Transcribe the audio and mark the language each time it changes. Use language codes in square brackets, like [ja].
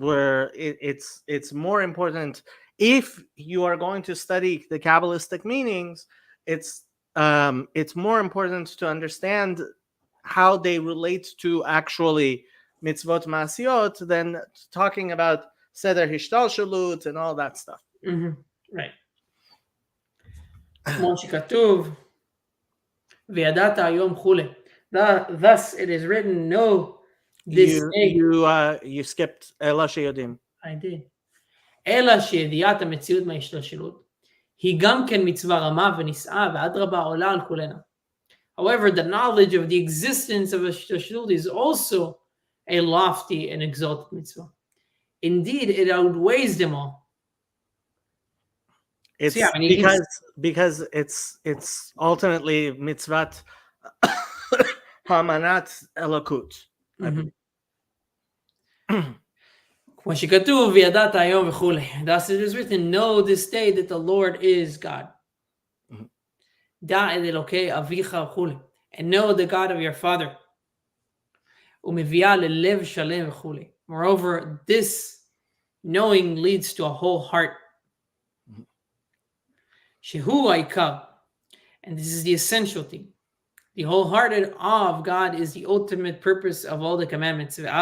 [en] It's more important if you are going to study the Kabbalistic meanings. It's more important to understand how they relate to actually mitzvot ma'asiyot than talking about seder hishtalshalut and all that stuff. Mm-hmm. Right. [he] כמו שכתוב, וידעת היום כולי. [en] Thus it is written, know this day. You skipped [he] אלא שיודעים. [en] I did. [he] אלא שידיעת המציאות מההשתלשלות. היא גם כן מצווה רמה ונישאה ואדרבה עולה על כולנה. [en] However, the knowledge of the existence of השתלשלות is also a lofty and exalted mitzvah. Indeed, it outweighs them all. It's because it's ultimately mitzvat hamanat elokut. [he] כמו שכתוב, וידעת היום וכולי. [en] Thus it is written, know this day that the Lord is God. [he] דע את אלוקי אביך וכולי. [en] And know the God of your father. [he] ומביאה ללב שלם וכולי. [en] Moreover, this Knowing leads to a whole heart. [he] Shehu Aikar. [en] And this is the essential thing. The wholehearted awe of God is the ultimate purpose of all the commandments.